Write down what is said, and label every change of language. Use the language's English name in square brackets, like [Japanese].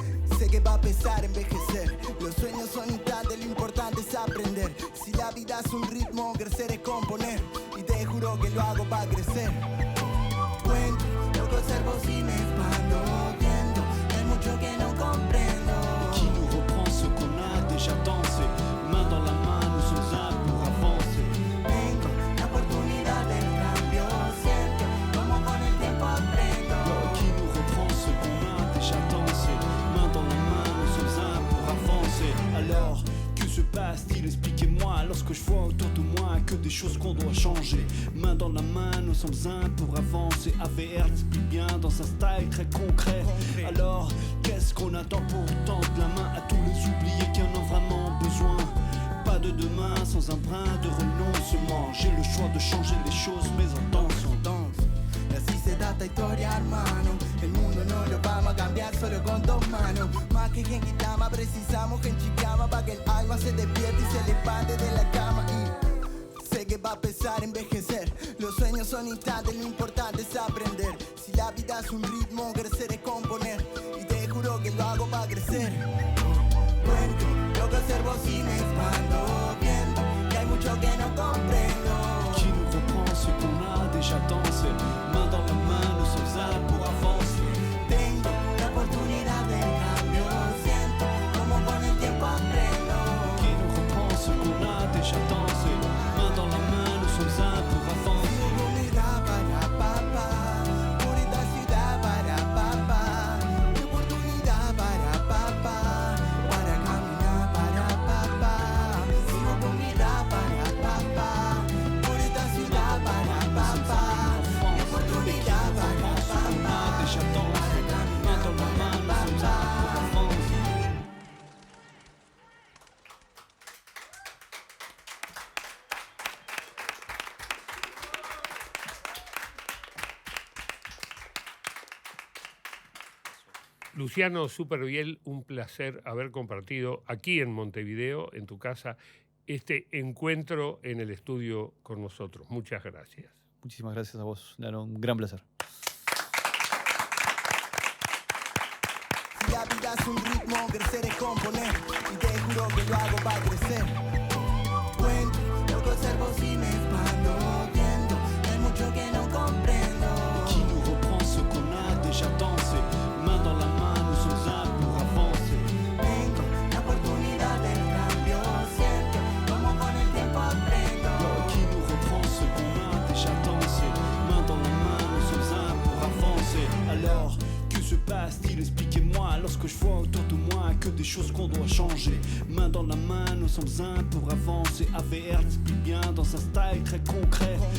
[Spanish] Y sé que va a pesar envejecer. Los sueños son instantes, lo importante es aprender. Si la vida es un ritmo, crecer es componer. Y te juro que lo hago para crecer. Cuento, lo que observo si me expando. Viendo, hay mucho que no comprendo. [French] Qui nous reprend ce qu'on a déjà dansé. Main dans la main, nous sommes un pour avancer. [Spanish] Tengo la oportunidad del cambio. Siento como con el tiempo aprendo. [French] Qui nous reprend ce qu'on a déjà dansé. Main dans la main, nous sommes un pour avancer. Alors, que se passe-t-il? Expliquez-moi lorsque je vois autour de moi que des choses qu'on doit changer. Main dans la main, nous sommes un pour avancer. AVR l'explique bien dans un style très concret. Alors, qu'est-ce qu'on attend pour tendre la main à tous les oubliés qui en ont vraiment besoin? Pas de demain sans un brin de renoncement. J'ai le choix de changer les choses, mais en dansant. [Spanish] Y así se da esta historia, hermano. El mundo no lo vamos a cambiar solo con dos manos. Más que Genki Dama, precisamos Genki Dama para que el alma se despierte y se levante de la cama. Y sé que va a pesar envejecer. Los sueños son instantes, lo importante es aprender. Si la vida es un ritmo, crecer es componer. Y te juro que lo hago para crecer. Cuento, lo que observo si me expando. Viendo que hay mucho que no comprendo. [French] Qui nous reprend ce qu'on a déjà dansé. Main dans la main, nous sommes un pour avancer. [Spanish] Tengo la oportunidad del cambio. Siento como con el tiempo aprendo. [French] Qui nous reprend ce qu'on a déjà dansé. Main dans la main, nous sommes un pour avancer. [Spanish] Oportunidad para papá. Por esta ciudad para papá. Oportunidad para papá. Para caminar para papá. Oportunidad para papá. Por esta ciudad para papá. Oportunidad para papá. [French] Déjà dansé. Main dans la main, nous sommes un pour avancer. [Spanish] Luciano Supervielle, un placer haber compartido aquí en Montevideo, en tu casa, este encuentro en el estudio con nosotros. Muchas gracias. Muchísimas gracias a vos, Lalo. Un gran placer. la vida es un ritmo, crecer es componer. Y te juro que lo hago para crecer. Cuento, lo que observo si me expando viendo. Hay mucho que no comprendo. [French] Qui nous reprend ce qu'on a déjà dansé. Main dans la main, nous sommes un pour avancer. [Spanish] Vengo, la oportunidad del cambio. Siento como con el tiempo aprendo. [French] Qui nous reprend ce qu'on a déjà dansé. Main dans la main, nous sommes un pour avancer. Alors, que se passe-t-il? Expliquez-moi lorsque je vois autour de moi que des choses qu'on doit changer. Main dans la main, nous sommes un pour avancer. AVR l'explique bien dans un style très concret.